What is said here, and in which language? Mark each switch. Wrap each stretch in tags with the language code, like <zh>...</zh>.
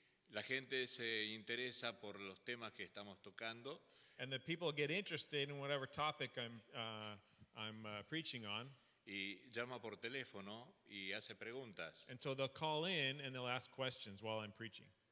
<es>La gente se interesa por los temas que estamos tocando</es> <en>And the people get interested in whatever topic I'm preaching on.</en> <es>y llama por teléfono y hace preguntas.</es> <en>And so they'll call in and they'll ask questions while I'm preaching.</en>